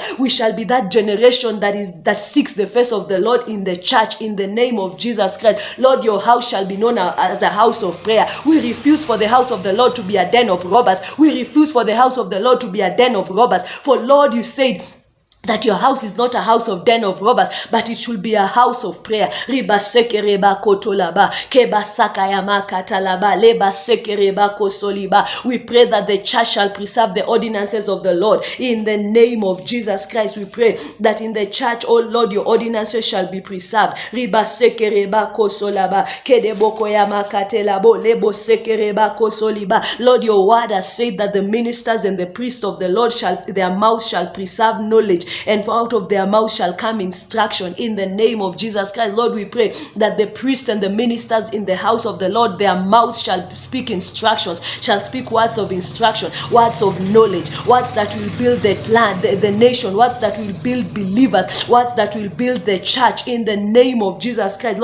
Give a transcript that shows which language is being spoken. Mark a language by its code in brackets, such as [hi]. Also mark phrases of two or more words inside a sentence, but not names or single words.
[en] We shall be that generation that seeks the face of the Lord in the church in the name of Jesus Christ. Lord, your house shall be known as a house of prayer. We refuse for the house of the Lord to be a den of robbers. We refuse for the house of the Lord to be a den of robbers. For Lord, you said that your house is not a house of den of robbers, but it should be a house of prayer. Riba seke reba kotolaba, keba sakayama katalaba, leba seke reba kosoliba. We pray that the church shall preserve the ordinances of the Lord in the name of Jesus Christ. We pray that in the church, oh Lord, your ordinances shall be preserved. Riba seke reba kosolaba, kedeboko yama katelabo, lebo seke reba kosoliba. Lord, your word has said that the ministers and the priests of the Lord their mouths shall preserve knowledge, and out of their mouth shall come instruction in the name of Jesus Christ. Lord, we pray that the priests and the ministers in the house of the Lord, their mouths shall speak instructions, shall speak words of instruction, words of knowledge, words that will build the land, the nation, words that will build believers, words that will build the church in the name of Jesus Christ.